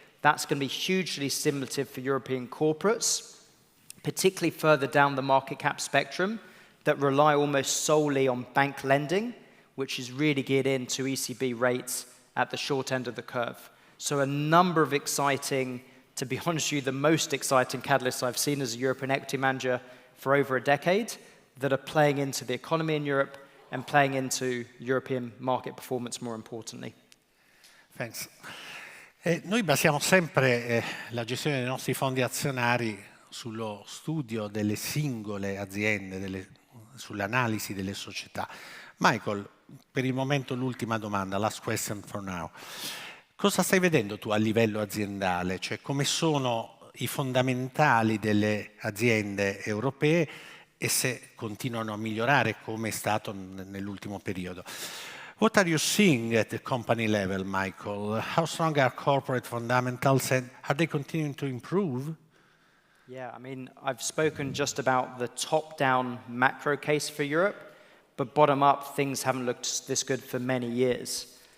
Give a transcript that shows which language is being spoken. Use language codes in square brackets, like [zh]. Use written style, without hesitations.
[en] That's going to be hugely stimulative for European corporates, particularly further down the market cap spectrum that rely almost solely on bank lending, which is really geared into ECB rates at the short end of the curve. So a number of exciting, to be honest with you, the most exciting catalysts I've seen as a European equity manager for over a decade that are playing into the economy in Europe and playing into European market performance more importantly. Thanks. [it] Noi basiamo sempre la gestione dei nostri fondi azionari sullo studio delle singole aziende, sull'analisi delle società. Michael, per il momento l'ultima domanda, [en] last question for now. [it] Cosa stai vedendo tu a livello aziendale? Cioè come sono i fondamentali delle aziende europee e se continuano a migliorare come è stato nell'ultimo periodo? [en] What are you seeing at the company level, Michael? How strong are corporate fundamentals and are they continuing to improve? Yeah, I mean, I've spoken just about the top-down macro case for Europe, but bottom-up, things haven't looked this good for many years.